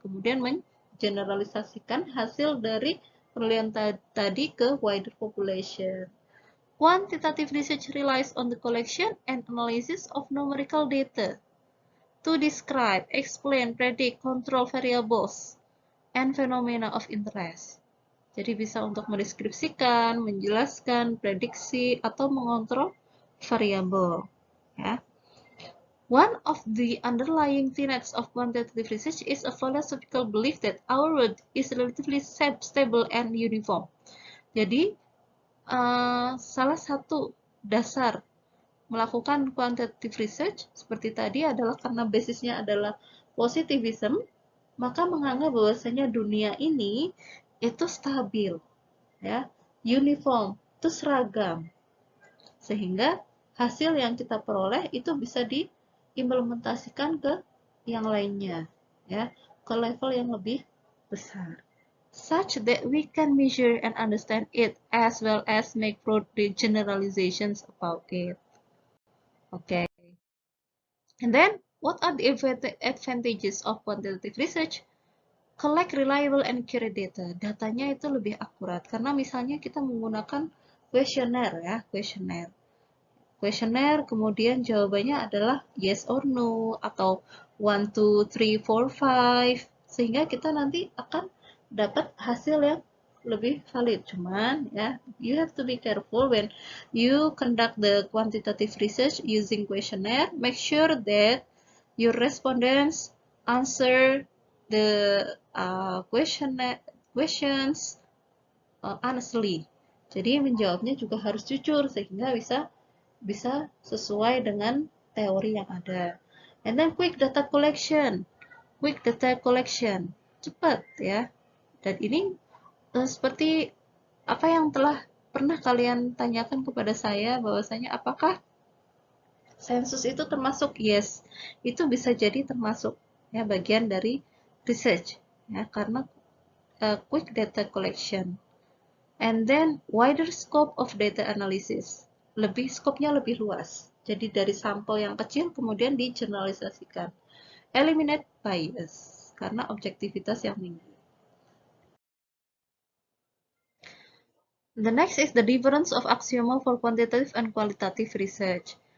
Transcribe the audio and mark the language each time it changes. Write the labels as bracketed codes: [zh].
[id] Kemudian mengeneralisasikan hasil dari penelitian tadi ke [en] wider population. Quantitative research relies on the collection and analysis of numerical data to describe, explain, predict, control variables, and phenomena of interest. [id] Jadi bisa untuk mendeskripsikan, menjelaskan, prediksi, atau mengontrol variabel. Ya. [en] One of the underlying tenets of quantitative research is a philosophical belief that our world is relatively stable and uniform. [id] Jadi, salah satu dasar melakukan quantitative research seperti tadi adalah karena basisnya adalah positivism, maka menganggap bahwasanya dunia ini itu stabil, ya, uniform, itu seragam, sehingga hasil yang kita peroleh itu bisa diimplementasikan ke yang lainnya, ya, ke level yang lebih besar, [en] such that we can measure and understand it as well as make broad generalizations about it. Okay. And then, what are the advantages of quantitative research? Collect reliable and accurate data. [id] Datanya itu lebih akurat karena misalnya kita menggunakan kuesioner ya, kuesioner. Kuesioner kemudian jawabannya adalah [en] yes or no [id] atau 1 2 3 4 5 sehingga kita nanti akan dapat hasil yang lebih valid. Cuman ya, [en] you have to be careful when you conduct the quantitative research using questionnaire. Make sure that your respondents answer the questions honestly. [id] Jadi menjawabnya juga harus jujur sehingga bisa sesuai dengan teori yang ada. [en] And then quick data collection. Quick data collection. [id] Cepat ya. Dan ini seperti apa yang telah pernah kalian tanyakan kepada saya bahwasanya apakah sensus itu termasuk? Yes. Itu bisa jadi termasuk ya bagian dari research ya karena [en] quick data collection. And then wider scope of data analysis. [id] Skopnya lebih luas. Jadi dari sampel yang kecil kemudian digeneralisasikan. [en] Eliminate bias. [id] karena objektivitas yang tinggi. [en] The next is the difference of axioma for quantitative and qualitative research.